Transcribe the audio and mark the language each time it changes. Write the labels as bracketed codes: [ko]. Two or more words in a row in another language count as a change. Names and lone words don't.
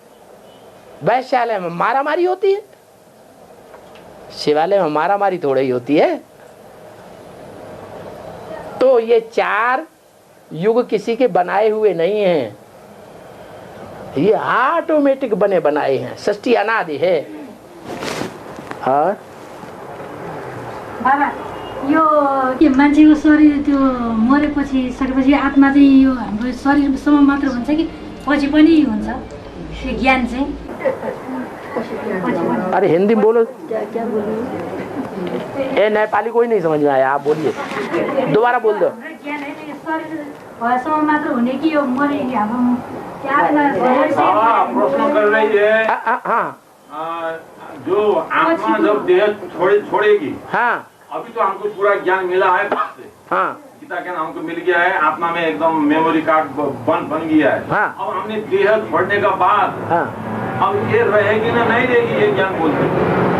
[hi] वैश्यालय में मारामारी होती है, शिवालय में मारामारी थोड़ी ही होती है। तो ये चार युग किसी के बनाए हुए नहीं हैं, ये ऑटोमेटिक बने बनाए हैं, सृष्टि अनादि है। और [ne] बाबा यो के मान्छेको शरीर त्यो मरेपछि सकेपछि आत्मा चाहिँ यो हाम्रो शरीरसम्म मात्र हुन्छ कि पछि पनि हुन्छ यो ज्ञान चाहिँ? [hi] अरे हिंदी में बोलो। ए नेपाली कोई नहीं समझ में आया, आप बोलिए, दोबारा बोल दो। [ne] ज्ञान है यो शरीर भएसम्म मात्र हुने कि यो मरे हाम्रो [hi] प्रश्न कर रही है। हाँ, जो आत्मा जब देह छोड़ेगी, हाँ, अभी तो हमको पूरा ज्ञान मिला है बात से, हाँ, गीता ज्ञान हमको मिल गया है, आत्मा में एकदम [en] memory card [hi] बन गया है। हाँ। अब हमने देह छोड़ने का बाद, हाँ, अब ये रहेगी ना नहीं रहेगी, ये ज्ञान बोलते हैं।